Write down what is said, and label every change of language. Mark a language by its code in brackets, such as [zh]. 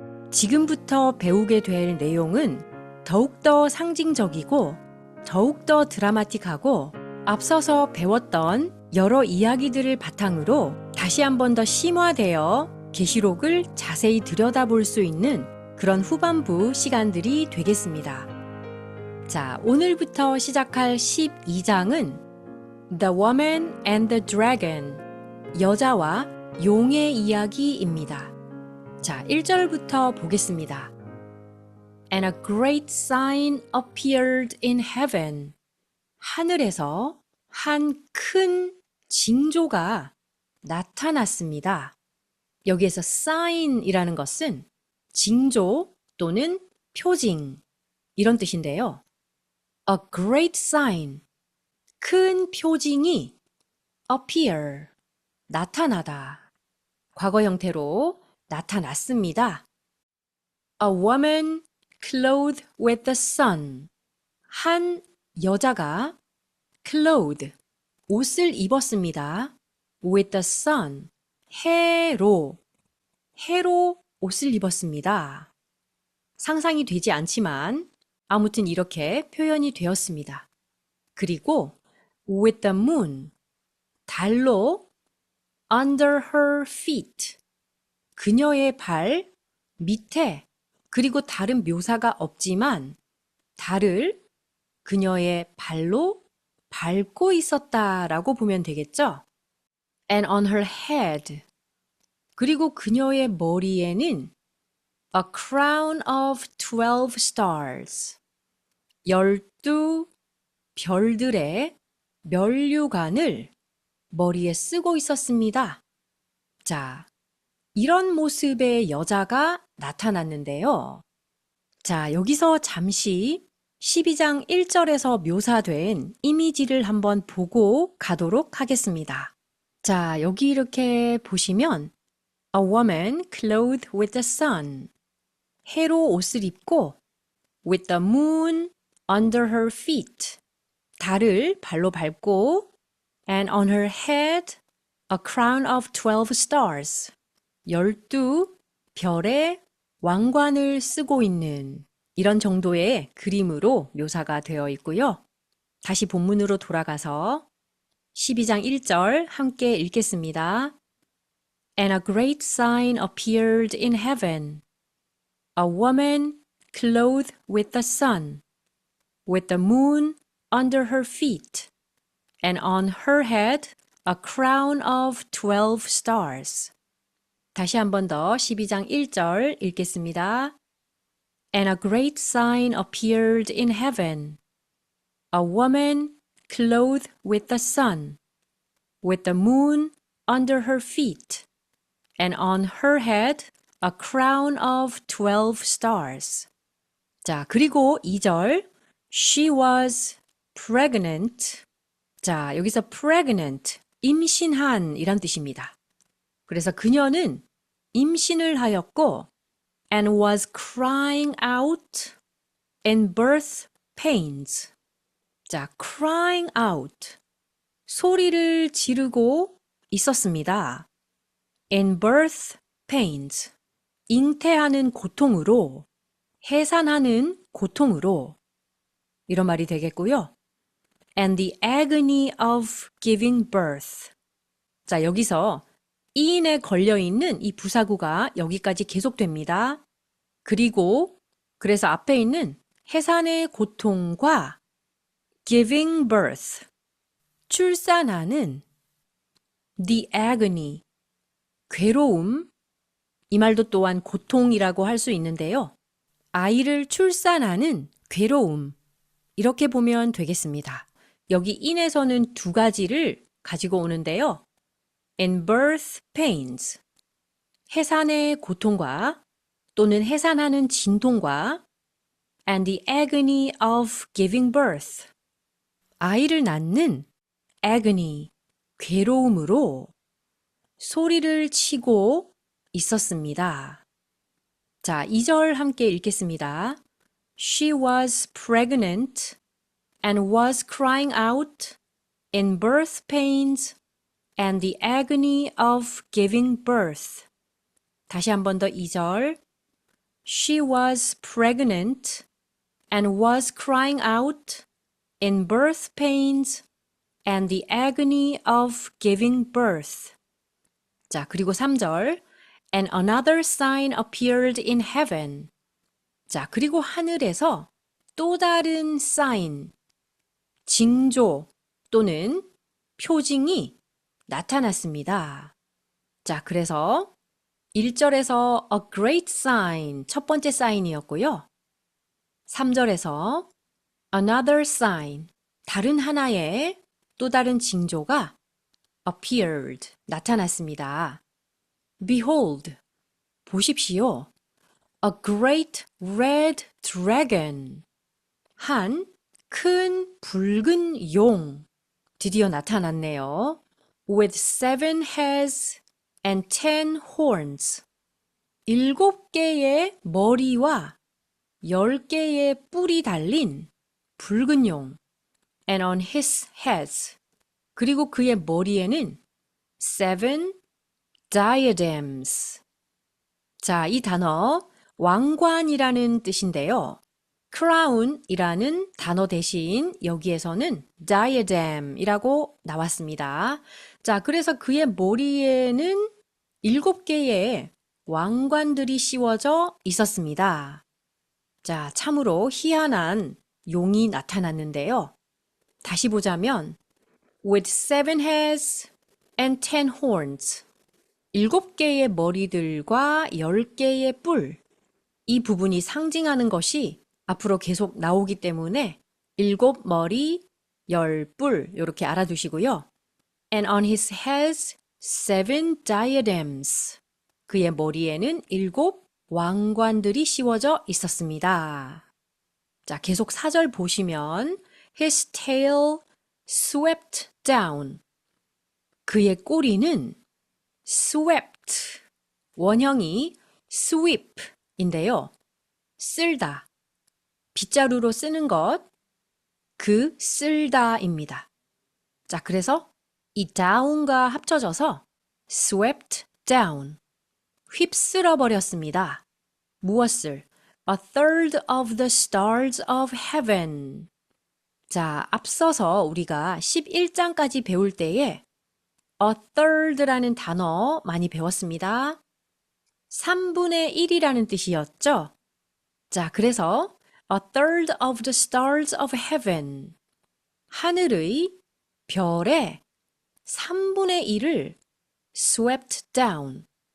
[ko] 지금부터 배우게 될 내용은 더욱더 상징적이고 더욱더 드라마틱하고 앞서서 배웠던 여러 이야기들을 바탕으로 다시 한 번 더 심화되어 계시록을 자세히 들여다볼 수 있는 그런 후반부 시간들이 되겠습니다. 자, 오늘부터 시작할 12장은 [en] The Woman and the Dragon, [ko] 여자와 용의 이야기입니다. 자, 1절부터 보겠습니다. [en] And a great sign appeared in heaven. [ko] 하늘에서 한 큰 징조가 나타났습니다. 여기에서 sign이라는 것은 징조 또는 표징 이런 뜻인데요. [en] A great sign, [ko] 큰 표징이 appear, 나타나다. 과거 형태로 나타났습니다. [en] A woman clothed with the sun. [ko] 한 여자가 clothed, 옷을 입었습니다. [en] with the sun, [ko] 해로 옷을 입었습니다. 상상이 되지 않지만 아무튼 이렇게 표현이 되었습니다. 그리고 [en] with the moon, [ko] 달로 [en] under her feet, [ko] 그녀의 발 밑에, 그리고 다른 묘사가 없지만 달을 그녀의 발로 밟고 있었다라고 보면 되겠죠? [en] And on her head, [ko] 그리고 그녀의 머리에는 [en] a crown of 12 stars, [ko] 12 별들의 면류관을 머리에 쓰고 있었습니다. 자, 이런 모습의 여자가 나타났는데요. 자, 여기서 잠시 12장 1절에서 묘사된 이미지를 한번 보고 가도록 하겠습니다. 자, 여기 이렇게 보시면 [en] A woman clothed with the sun, [ko] 해로 옷을 입고 [en] with the moon under her feet, [ko] 달을 발로 밟고 [en] and on her head a crown of 12 stars, [ko] 12 별의 왕관을 쓰고 있는 이런 정도의 그림으로 묘사가 되어 있고요. 다시 본문으로 돌아가서 12장 1절 함께 읽겠습니다. [en] And a great sign appeared in heaven, a woman clothed with the sun, with the moon under her feet, and on her head a crown of 12 stars. [ko] 다시 한 번 더 12장 1절 읽겠습니다. [en] And a great sign appeared in heaven, a woman clothed with the sun, with the moon under her feet, and on her head a crown of 12 stars. [ko] 자, 그리고 2절, [en] she was pregnant. [ko] 자, 여기서 pregnant, 임신한 이란 뜻입니다. 그래서 그녀는 임신을 하였고 [en] and was crying out in birth pains. [ko] 자, [en] crying out, [ko] 소리를 지르고 있었습니다. [en] in birth pains, [ko] 잉태하는 고통으로, 해산하는 고통으로 이런 말이 되겠고요. [en] and the agony of giving birth. [ko] 자, 여기서 이인에 걸려있는 이 부사구가 여기까지 계속됩니다. 그리고 그래서 앞에 있는 해산의 고통과 [en] giving birth, [ko] 출산하는 [en] the agony, [ko] 괴로움, 이 말도 또한 고통이라고 할 수 있는데요. 아이를 출산하는 괴로움, 이렇게 보면 되겠습니다. 여기 in에서는 두 가지를 가지고 오는데요. [en] in birth pains, [ko] 해산의 고통과 또는 해산하는 진통과 [en] and the agony of giving birth. [ko] 아이를 낳는 agony, 괴로움으로 소리를 치고 있었습니다. 자, 2절 함께 읽겠습니다. [en] She was pregnant and was crying out in birth pains and the agony of giving birth. [ko] 다시 한 번 더 2절. [en] She was pregnant and was crying out in birth pains and the agony of giving birth. [ko] 자, 그리고 3절. [en] And another sign appeared in heaven. [ko] 자, 그리고 하늘에서 또 다른 sign, 징조 또는 표징이 나타났습니다. 자, 그래서 1절에서 [en] a great sign, [ko] 첫 번째 사인이었고요. 3절에서 [en] another sign, [ko] 다른 하나의 또 다른 징조가 appeared, 나타났습니다. [en] Behold, [ko] 보십시오. [en] A great red dragon, [ko] 한 큰 붉은 용, 드디어 나타났네요. [en] With 7 heads and 10 horns, [ko] 7개의 머리와 10개의 뿔이 달린 붉은 용. [en] And on his heads, [ko] 그리고 그의 머리에는 [en] 7 diadems. [ko] 자, 이 단어 왕관이라는 뜻인데요. crown이라는 단어 대신 여기에서는 diadem이라고 나왔습니다. 자, 그래서 그의 머리에는 7개의 왕관들이 씌워져 있었습니다. 자, 참으로 희한한 용이 나타났는데요. 다시 보자면 [en] with 7 heads and 10 horns, [ko] 7개의 머리들과 10개의 뿔, 이 부분이 상징하는 것이 앞으로 계속 나오기 때문에 7머리, 10뿔 이렇게 알아두시고요. [en] And on his heads 7 diadems. [ko] 그의 머리에는 7 왕관들이 씌워져 있었습니다. 자, 계속 4절 보시면 [en] his tail swept down. [ko] 그의 꼬리는 swept, 원형이 sweep인데요. 쓸다, 빗자루로 쓰는 것, 그 쓸다입니다. 자, 그래서 이 down과 합쳐져서 [en] swept down, [ko] 휩쓸어 버렸습니다. 무엇을? [en] A third of the stars of heaven. [ko] 자, 앞서서 우리가 11장까지 배울 때에 [en] a third [ko] 라는 단어 많이 배웠습니다. 3분의 1이라는 뜻이었죠? 자, 그래서 [en] a third of the stars of heaven. [ko] 하늘의 별의 3분의 1을 [en] swept down.